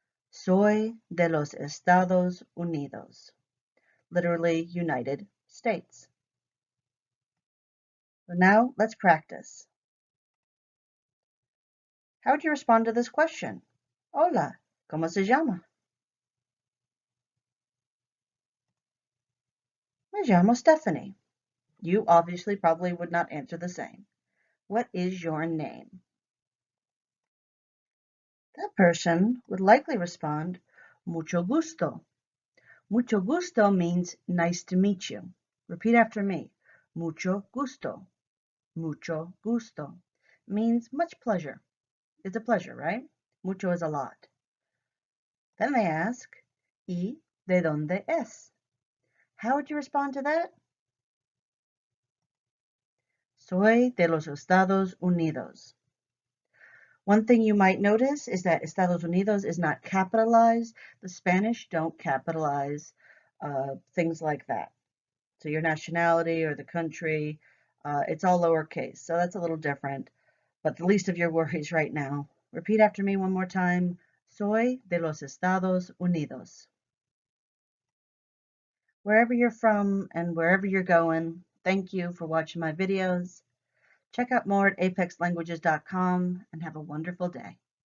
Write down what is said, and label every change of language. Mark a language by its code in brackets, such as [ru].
[es] Soy de los Estados Unidos. [en] Literally, United States. So now let's practice. How would you respond to this question? [es] Hola, ¿cómo se llama? Me llamo Stephanie. [en] You obviously probably would not answer the same. What is your name? That person would likely respond, [es] mucho gusto. Mucho gusto [en] means nice to meet you. Repeat after me. [es] Mucho gusto. Mucho gusto [en] means much pleasure. It's a pleasure, right? Mucho is a lot. Then they ask, [es] ¿y de dónde es? [en] How would you respond to that? [es] Soy de los Estados Unidos. [en] One thing you might notice is that Estados Unidos is not capitalized. The Spanish don't capitalize things like that. So your nationality or the country, it's all lowercase. So that's a little different, but the least of your worries right now. Repeat after me one more time. [es] Soy de los Estados Unidos. [en] Wherever you're from and wherever you're going, thank you for watching my videos. Check out more at apexlanguages.com and have a wonderful day.